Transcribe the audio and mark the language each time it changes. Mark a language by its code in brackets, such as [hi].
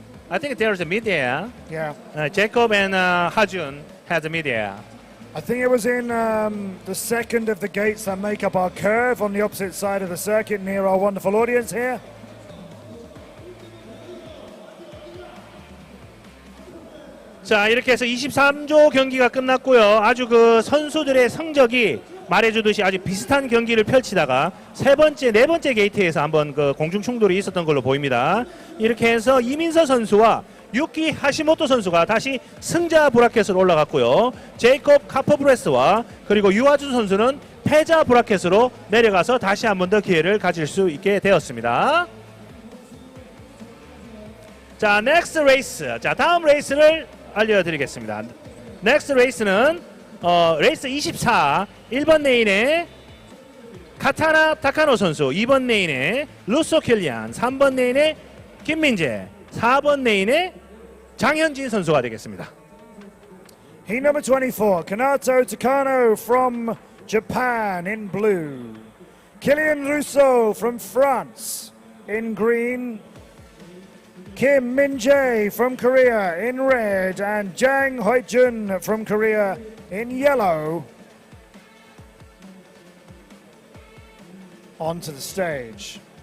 [en] I think there's a mid-air. Yeah. Jacob and Ha-jun had the mid-air. I think it was in the second of the gates that make up our curve on the opposite side of the circuit near our wonderful audience here. [ko] 자, 이렇게 해서 23조 경기가 끝났고요. 아주 그 선수들의 성적이 말해주듯이 아주 비슷한 경기를 펼치다가 세 번째, 네 번째 게이트에서 한번 그 공중 충돌이 있었던 걸로 보입니다. 이렇게 해서 이민서 선수와 유키 하시모토 선수가 다시 승자 브라켓으로 올라갔고요. 제이콥 카퍼브레스와 그리고 유아준 선수는 패자 브라켓으로 내려가서 다시 한 번 더 기회를 가질 수 있게 되었습니다. 자, 넥스트 레이스. 자, 다음 레이스를 알려드리겠습니다. 넥스트 레이스는 레이스 24 1번 레인의 카타나 타카노 선수, 2번 레인의 루소 킬리안, 3번 레인의 김민재, 4번 레인의 장현진 선수가 되겠습니다. [en] Heat number 24, Kanato Takano from Japan in blue. Kylian Rousseau from France in green. Kim Min-jae from Korea in red, and Jang Hoi-jun from Korea in yellow onto the stage.